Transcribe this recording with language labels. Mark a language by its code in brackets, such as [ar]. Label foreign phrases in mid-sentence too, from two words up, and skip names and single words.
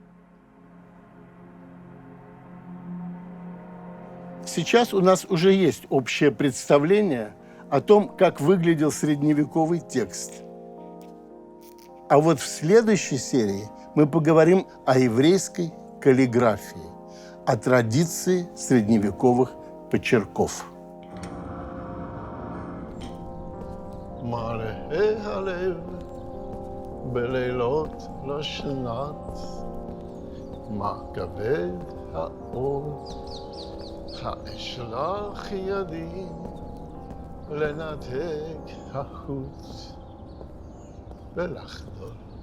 [ru] Сейчас у нас уже есть общее представление о том, как выглядел средневековый текст. А вот в следующей серии мы поговорим о еврейской каллиграфии, о традиции средневековых почерков. [he] מראה הלב בלילות לא שנת, מה כבד האור, האשלח ידי לנתק החוט ולחדול